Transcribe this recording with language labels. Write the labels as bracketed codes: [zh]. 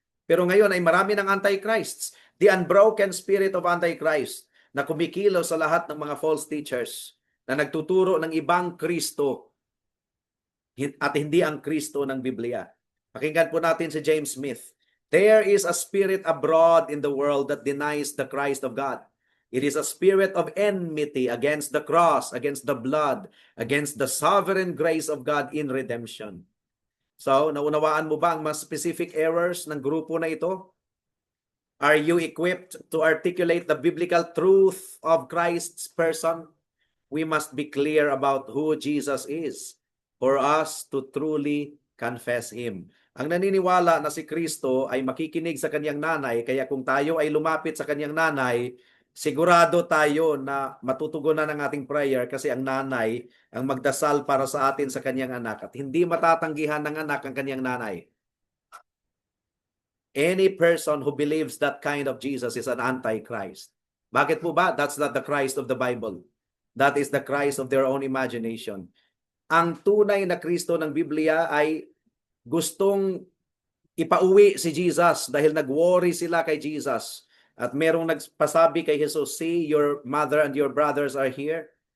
[tl] Pero ngayon ay marami ng Antichrists. [en] The unbroken spirit of Antichrist [tl] na kumikilos sa lahat ng mga false teachers na nagtuturo ng ibang Kristo at hindi ang Kristo ng Biblia. Pakinggan po natin si James Smith. [en] There is a spirit abroad in the world that denies the Christ of God. It is a spirit of enmity against the cross, against the blood, against the sovereign grace of God in redemption. [tl] So, naunawaan mo ba ang mga specific errors ng grupo na ito? [en] Are you equipped to articulate the biblical truth of Christ's person? We must be clear about who Jesus is for us to truly confess Him. [tl] Ang naniniwala na si Kristo ay makikinig sa kanyang nanay, kaya kung tayo ay lumapit sa kanyang nanay, sigurado tayo na matutugunan ang ating prayer kasi ang nanay ang magdasal para sa atin sa kanyang anak at hindi matatanggihan ng anak ang kanyang nanay. [en] Any person who believes that kind of Jesus is an antichrist. [tl] Bakit po ba? [en] That's not the Christ of the Bible. That is the Christ of their own imagination. [tl] Ang tunay na Kristo ng Biblia ay gustong ipauwi si Jesus dahil nag-worry sila kay Jesus. At merong nagpasabi kay Jesus, [en] see, your mother and your brothers are here.